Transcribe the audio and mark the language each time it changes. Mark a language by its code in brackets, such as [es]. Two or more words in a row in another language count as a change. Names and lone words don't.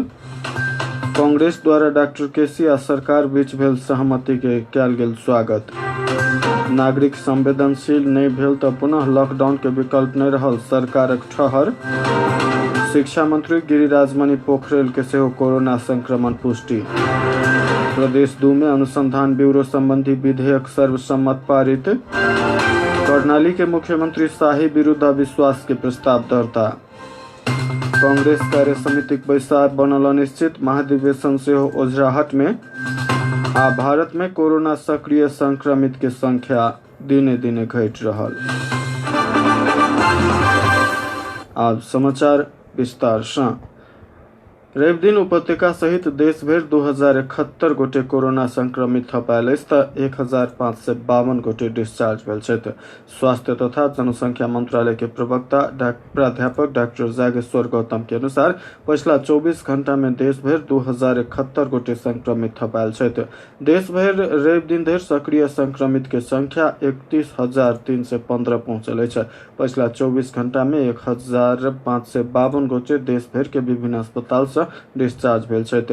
[mai] कांग्रेस द्वारा डॉक्टर केसी आ सरकार बीच भेल सहमति के कयल गेल स्वागत। नागरिक संवेदनशील नहीं भेल तो पुनः लॉकडाउन के विकल्प नहीं रहल सरकारक ठहर। शिक्षा मंत्री गिरिराज मणि पोखरेल के सेहो कोरोना संक्रमण पुष्टि। प्रदेश 2 में अनुसंधान ब्यूरो संबंधी विधेयक सर्वसम्मत पारित। कर्णाली के मुख्यमंत्री शाही विरुद्ध अविश्वास के प्रस्ताव दर्ता। कांग्रेस कार्य समिति बैसार बनल अनिश्चित, महाधिवेशन से हो ओझराहट में। आ भारत में कोरोना सक्रिय संक्रमित के संख्या दिने दिने घट रहल। अब समाचार विस्तार से। रवि दिन उपत्यका सहित देश भर 2071 गोटे कोरोना संक्रमित थपायल अछि तऽ 1552 गोटे डिस्चार्ज भेल छथि। स्वास्थ्य तथा जनसंख्या मंत्रालय के प्रवक्ता प्राध्यापक डॉक्टर जागेश्वर गौतम के अनुसार पिछला 24 घंटा में देश भर 2071 गोटे संक्रमित थपायल छथि। देश भर रवि दिन धरि सक्रिय संक्रमित के संख्या 31,315 पहुंचल अछि। पिछला 24 घंटा में 1552 गोटे देश भर के विभिन्न अस्पताल से डिस्चार्ज भेल छथि।